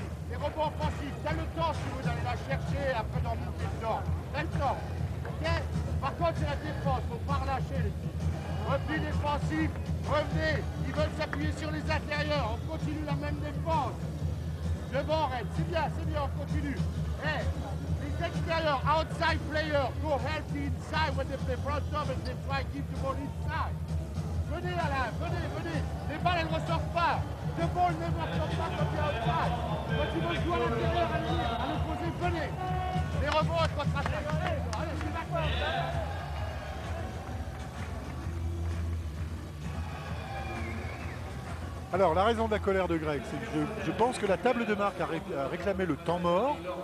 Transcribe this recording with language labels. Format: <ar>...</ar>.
<fr>Les rebonds offensifs, t'as le temps si vous allez la chercher après d'en monter dedans. T'as le temps. Ok. Par contre, c'est la défense, faut pas relâcher les filles. Repli défensif, revenez. Ils veulent s'appuyer sur les intérieurs. On continue la même défense. Devant, Red, c'est bien, on continue.</fr> <en>Hey,</en> <fr>les extérieurs,</fr> <en>outside players, go help the inside when they play front of and they try to keep the ball inside.</en> <fr>Venez Alain, venez. Les balles, elles ne ressortent pas.</fr> <en>The ball never comes back on the outside.</en> <fr>Quand tu veux jouer à l'intérieur, à l'opposé, venez. Les rebonds, contre-attaque. Allez, je suis d'accord. Alors la raison de la colère de Greg, c'est que je pense que la table de marque a réclamé le temps mort.</fr>